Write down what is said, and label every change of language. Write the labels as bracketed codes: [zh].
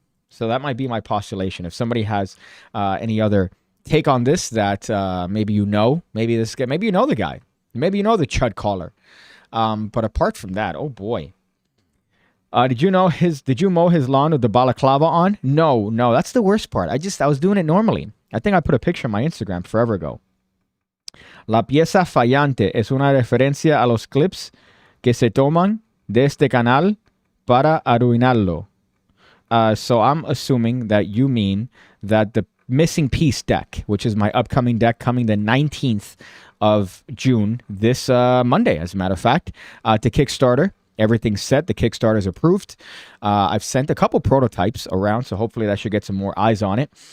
[en] So that might be my postulation. If somebody has any other take on this that maybe you know, maybe this guy, maybe you know the guy, maybe you know the chud caller. But apart from that, oh boy. Did you mow his lawn with the balaclava on? No, that's the worst part. I was doing it normally. I think I put a picture on my Instagram forever ago. [es] La pieza fallante es una referencia a los clips que se toman de este canal para arruinarlo. [en] So I'm assuming that you mean that the missing piece deck, which is my upcoming deck coming the 19th of June, this Monday, as a matter of fact, to Kickstarter. Everything's set. The Kickstarter is approved. I've sent a couple prototypes around, so hopefully that should get some more eyes on it.